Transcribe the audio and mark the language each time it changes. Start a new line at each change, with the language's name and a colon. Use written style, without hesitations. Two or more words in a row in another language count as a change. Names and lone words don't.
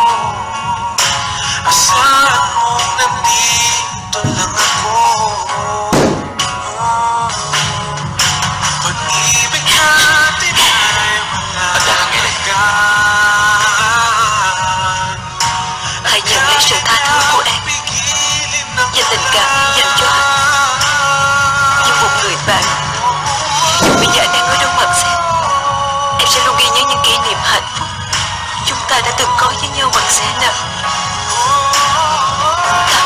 Filipino: Asahan mong nandito lang ako. Pag-ibig natin ay walang hanggan.
Vietnamese: Hanya ngay sự tha thứ của em và tình cảm dành cho anh, như một người bạn. Dù bây giờ anh đang ở đâu Mận Sen, em sẽ luôn ghi nhớ những kỷ niệm hạnh phúc chúng ta đã từng có với nhau Mận Sen ạ.